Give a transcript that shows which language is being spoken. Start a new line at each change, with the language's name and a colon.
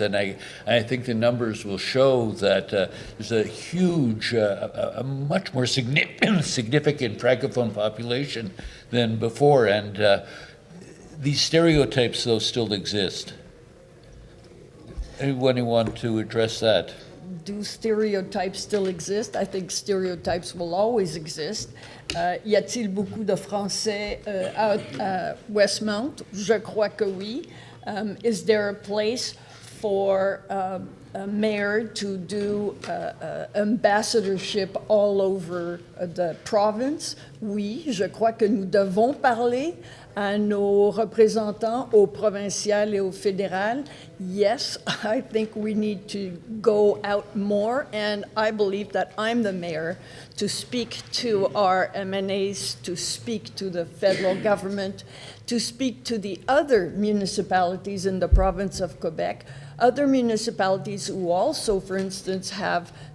English: And I think the numbers will show that there's a huge, a much more significant Francophone population than before. And these stereotypes, though, still exist. Anyone who want to address that? Do stereotypes still exist? I think stereotypes will always exist.
French: Y a-t-il beaucoup de Français à Westmount? Je crois que oui.
English: Is there a place for a mayor to do ambassadorship all over the province?
French: Oui, je crois que nous devons parler à nos représentants, au provincial et au fédéral.
English: Yes, I think we need to go out more, and I believe that I'm the mayor to speak to our MNAs, to speak to the federal government, to speak to the other municipalities in the province of Quebec, other municipalities who also, for instance, have